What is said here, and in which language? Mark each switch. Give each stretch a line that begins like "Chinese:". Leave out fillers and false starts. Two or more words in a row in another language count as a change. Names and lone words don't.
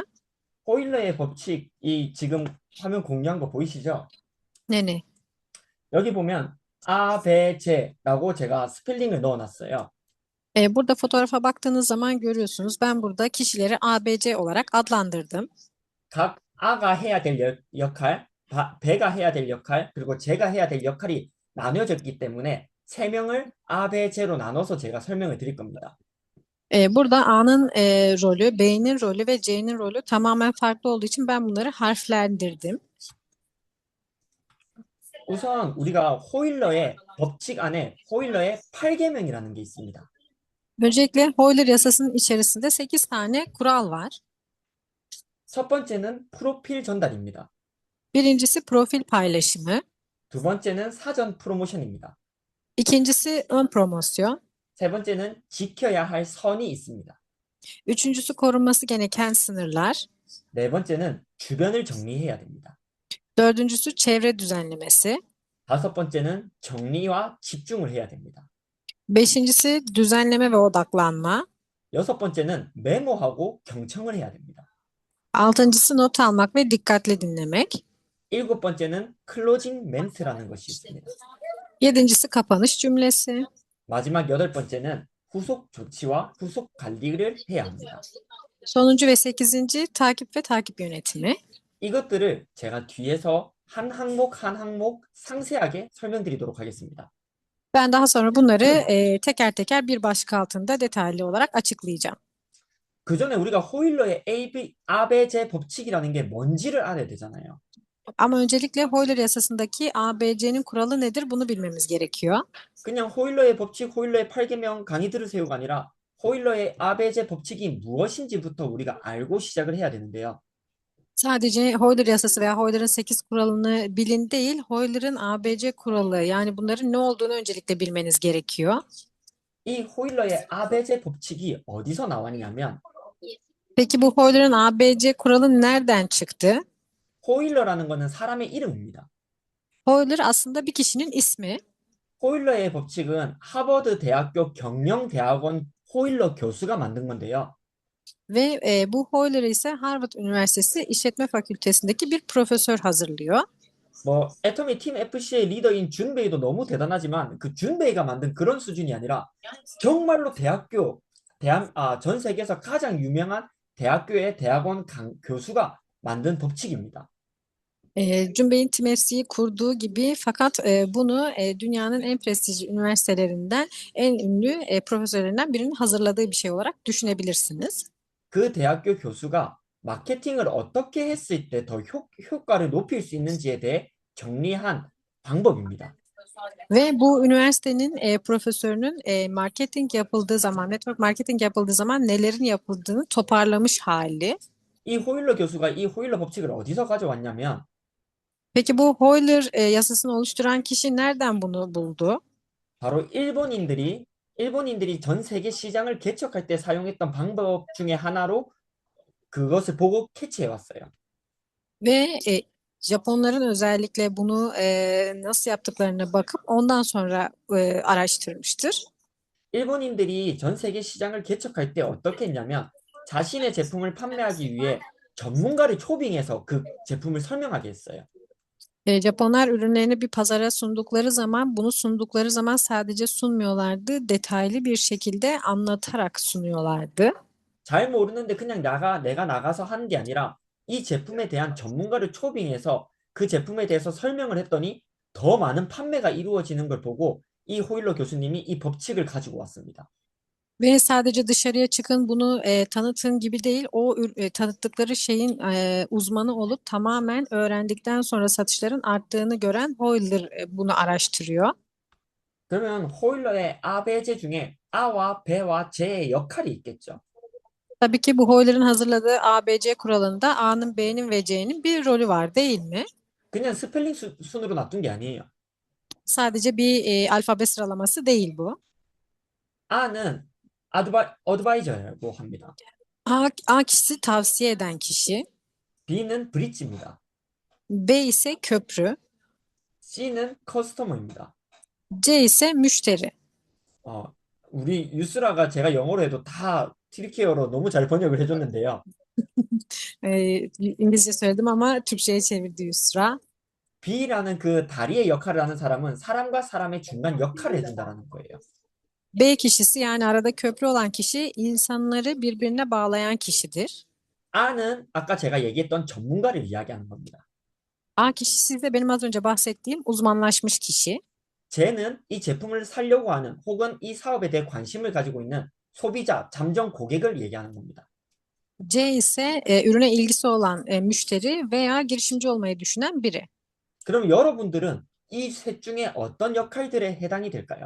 Korean: 호일러의 법칙이 지금 화면 공유한 거 보이시죠?
Turkish: Ne?
Korean: 여기 보면 A, B, C라고 제가 스펠링을 넣어놨어요.
Turkish: Burada fotoğrafa baktığınız zaman görüyorsunuz. Ben burada kişileri A, B, C olarak adlandırdım.
Korean: 각 A가 해야 될 역할, B가 해야 될 역할, 그리고 C가 해야 될 역할이 나뉘어졌기 때문에 세 명을 A, B, C로 나눠서 제가 설명을 드릴 겁니다.
Turkish: Burada A'nın rolü, B'nin rolü ve C'nin rolü tamamen farklı olduğu için ben bunları harflendirdim.
Korean: 우선 우리가 호일러의 법칙 안에 호일러의 8계명이라는 게 있습니다.
Turkish: Öncelikle Euler yasasının içerisinde 8 tane kural var.
Korean: 첫 번째는 프로필 전달입니다.
Turkish: Birincisi profil paylaşımı.
Korean: 두 번째는 사전 프로모션입니다.
Turkish: İkincisi ön promosyon.
Korean: 세 번째는 지켜야 할 선이 있습니다.
Turkish: Üçüncüsü korunması gereken sınırlar.
Korean: 네 번째는 주변을 정리해야 됩니다.
Turkish: Dördüncüsü çevre düzenlemesi.
Korean: 다섯 번째는 정리와 집중을 해야 됩니다.
Turkish: Beşincisi düzenleme ve odaklanma.
Korean: 여섯 번째는 메모하고 경청을 해야 됩니다.
Turkish: Altıncısı not almak ve dikkatli dinlemek.
Korean: 일곱 번째는 클로징 멘트라는 것이 있습니다.
Turkish: Yedincisi kapanış cümlesi.
Korean: 마지막 여덟 번째는 후속 조치와 후속 관리를 해야 합니다.
Turkish: Sonuncu ve sekizinci takip ve takip yönetimi.
Korean: 이것들을 제가 뒤에서 한 항목 상세하게 설명드리도록 하겠습니다.
Turkish: Ben daha sonra bunları teker teker bir başlık altında detaylı olarak açıklayacağım.
Korean: 그 전에 우리가 호일러의 ABJ 법칙이라는 게 뭔지를 알아야 되잖아요.
Turkish: Ama öncelikle Euler yasasındaki ABC'nin kuralı nedir bunu bilmemiz gerekiyor.
Korean: 그냥 호일러의 법칙, 호일러의 8계명 강의 들으세요가 아니라 호일러의 ABJ 법칙이 무엇인지부터 우리가 알고 시작을 해야 되는데요.
Turkish: Sadece Euler yasası veya Euler'ın 8 kuralını bilin değil, Euler'ın ABC kuralı yani bunların ne olduğunu öncelikle bilmeniz gerekiyor.
Korean: 이 호일러의 ABJ 법칙이 어디서 나왔냐면
Turkish: Peki bu Euler'ın ABC kuralı nereden çıktı?
Korean: 호일러라는 거는 사람의 이름입니다.
Turkish: Euler aslında bir kişinin ismi.
Korean: 호일러의 법칙은 하버드 대학교 경영대학원 호일러 교수가 만든 건데요.
Turkish: Ve bu Euler'ı ise Harvard Üniversitesi İşletme Fakültesindeki bir profesör hazırlıyor.
Korean: 뭐 애터미 팀 FC의 리더인 준베이도 너무 대단하지만 그 준베이가 만든 그런 수준이 아니라 정말로 전 세계에서 가장 유명한 대학교의 대학원 교수가 만든 법칙입니다.
Turkish: Cumbe'nin Tim FC'yi kurduğu gibi fakat bunu dünyanın en prestijli üniversitelerinden en ünlü profesörlerinden birinin hazırladığı bir şey olarak düşünebilirsiniz.
Korean: 그 대학교 교수가 마케팅을 어떻게 했을 때 더 효과를 높일 수 있는지에 대해 정리한 방법입니다.
Turkish: Ve bu üniversitenin profesörünün marketing yapıldığı zaman,
English: network marketing
Turkish: yapıldığı zaman nelerin yapıldığını toparlamış hali.
Korean: 이 호일러 교수가 이 호일러 법칙을 어디서 가져왔냐면
Turkish: Peki bu Euler yasasını oluşturan kişi nereden bunu buldu?
Korean: 바로 일본인들이 전 세계 시장을 개척할 때 사용했던 방법 중에 하나로 그것을 보고 캐치해 왔어요.
Turkish: Ve Japonların özellikle bunu nasıl yaptıklarına bakıp ondan sonra araştırmıştır.
Korean: 일본인들이 전 세계 시장을 개척할 때 어떻게 했냐면 자신의 제품을 판매하기 위해 전문가를 초빙해서 그 제품을 설명하게 했어요.
Turkish: Japonlar ürünlerini bir pazara sundukları zaman bunu sundukları zaman sadece sunmuyorlardı, detaylı bir şekilde anlatarak sunuyorlardı.
Korean: 잘 모르는데 그냥 내가 나가서 하는 게 아니라 이 제품에 대한 전문가를 초빙해서 그 제품에 대해서 설명을 했더니 더 많은 판매가 이루어지는 걸 보고 이 호일러 교수님이 이 법칙을 가지고 왔습니다.
Turkish: Ve sadece dışarıya çıkın bunu tanıtın gibi değil, tanıttıkları şeyin uzmanı olup tamamen öğrendikten sonra satışların arttığını gören Hoyler bunu araştırıyor.
Korean: 그러면 호일러의 아, 배, 제 중에 아와 배와 제의 역할이 있겠죠.
Turkish: Tabii ki bu Hoyler'ın hazırladığı ABC kuralında A'nın, B'nin ve C'nin bir rolü var değil mi?
Korean: 그냥 스펠링 순으로 놔둔 게 아니에요.
Turkish: Sadece bir alfabe sıralaması değil bu.
Korean: A는 어드바이저라고 합니다.
Turkish: A kişisi tavsiye eden kişi,
Korean: B는 브릿지입니다.
Turkish: B ise köprü,
Korean: C는 커스터머입니다.
Turkish: C ise müşteri.
Korean: 어, 우리 유스라가 제가 영어로 해도 다 튀르키예어로 너무 잘 번역을 해줬는데요.
Turkish: İngilizce söyledim ama Türkçe'ye çevirdi Yusra.
Korean: B라는 그 다리의 역할을 하는 사람은 사람과 사람의 중간 역할을 해준다라는 거예요.
Turkish: B kişisi yani arada köprü olan kişi insanları birbirine bağlayan kişidir.
Korean: A는 아까 제가 얘기했던 전문가를 이야기하는 겁니다.
Turkish: A kişisi ise benim az önce bahsettiğim uzmanlaşmış kişi.
Korean: C는 이 제품을 사려고 하는 혹은 이 사업에 대해 관심을 가지고 있는 소비자, 잠정 고객을 얘기하는 겁니다.
Turkish: C ise ürüne ilgisi olan müşteri veya girişimci olmayı düşünen biri.
Korean: 그럼 여러분들은 이 셋 중에 어떤 역할들에 해당이 될까요?